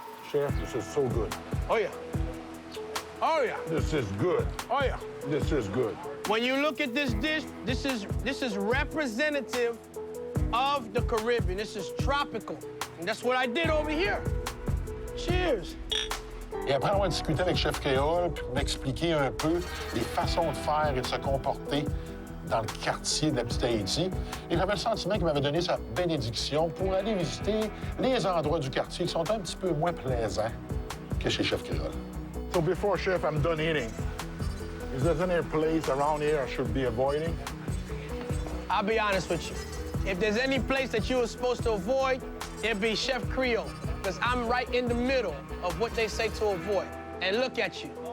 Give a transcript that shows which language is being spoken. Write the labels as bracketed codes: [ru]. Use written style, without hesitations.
[en] Chef, this is so good. Oh, yeah. Oh, yeah. This is good. Oh, yeah. This is good. When you look at this dish, this is representative of the Caribbean. This is tropical. And that's what I did over here. Cheers. [fr] Et après avoir discuté avec Chef Créole, puis m'expliquer un peu les façons de faire et de se comporter dans le quartier de la petite Haïti, et j'avais le sentiment qu'il m'avait donné sa bénédiction pour aller visiter les endroits du quartier qui sont un petit peu moins plaisants que chez Chef Créole. [en] So before, Chef, I'm done eating. Is there any place around here I should be avoiding? I'll be honest with you. If there's any place that you were supposed to avoid, it'd be Chef Creole, because I'm right in the middle of what they say to avoid. And look at you.